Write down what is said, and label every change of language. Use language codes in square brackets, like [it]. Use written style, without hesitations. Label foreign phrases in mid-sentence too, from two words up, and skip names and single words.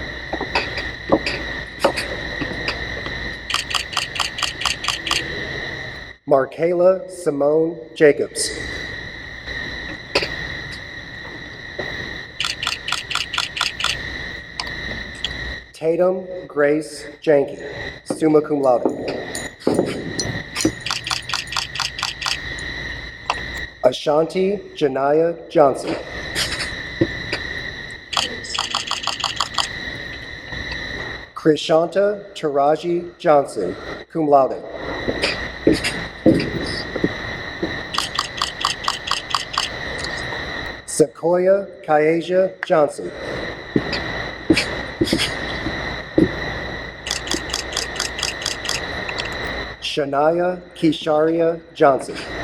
[en] Markayla Simone Jacobs. Tatum Grace Janke, [la] summa cum laude. [en] Ashanti Janaya Johnson. Krishanta Taraji Johnson, [la] cum laude. [en] Sequoia Kyasia Johnson. Shania Kisharia Johnson.